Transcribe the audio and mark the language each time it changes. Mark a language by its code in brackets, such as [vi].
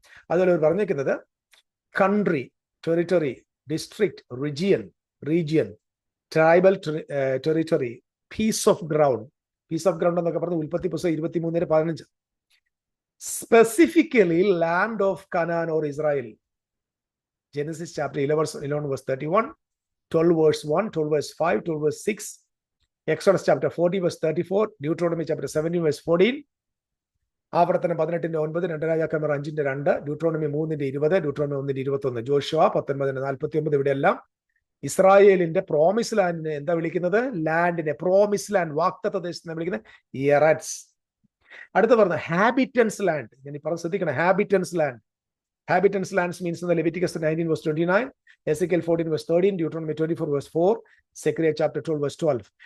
[ml] അതുപോലെ അവർ പറഞ്ഞിരിക്കുന്നത് country, territory, district, region, tribal territory, piece of ground. Piece of ground എന്നൊക്കെ പറഞ്ഞ് ഉൽപ്പത്തി പുസ്തകം 23:15. [en] Specifically land of Canaan or Israel. Genesis chapter 11 verse 31, 12 verse 1, 12 verse 5, 12 verse 6, Exodus chapter 40 verse 34, Deuteronomy chapter 17 verse 14, [ml] ആവർത്തനം 18:9, 2 രാജാക്കന്മാർ 5:2, [en] Deuteronomy 3:20, Deuteronomy 1:21, Joshua 19:49. [ml] ഇവിടെയെല്ലാം ഇസ്രായേലിന്റെ promise ലാൻഡിനെ എന്താ വിളിക്കുന്നത്? ലാൻഡിനെ, പ്രോമിസ് ലാൻഡ്, വാഗ്ദത്ത ദേശത്തിനെ വിളിക്കുന്നത് എററ്റ്സ്. അടുത്ത് പറഞ്ഞ ഹാബിറ്റൻസ് ലാൻഡ്. ഞാൻ ഈ പറഞ്ഞ് ശ്രദ്ധിക്കണം, ഹാബിറ്റൻസ് land. [en] Habitants lands means in the Leviticus 19 verse 29, Ezekiel 14 verse 13, Deuteronomy 24 verse 4, Zechariah chapter 12 verse 12.